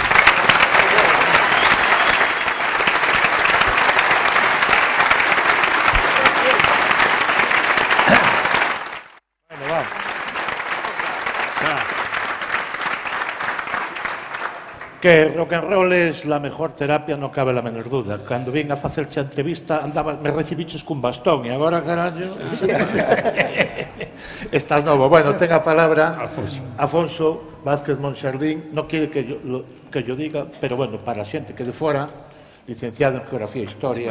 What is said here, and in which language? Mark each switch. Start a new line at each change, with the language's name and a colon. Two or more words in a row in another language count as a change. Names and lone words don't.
Spanish: Que rock and roll es la mejor terapia, no cabe la menor duda.
Galician: Cando vin a facerche a entrevista, me recibiches cun bastón, e agora, carallo... Estás novo. Bueno, ten a palabra Afonso Vázquez Monxardín. Non
Spanish: quiere que yo diga, pero bueno,
Galician: para a xente que de fora, licenciado en Geografía e Historia...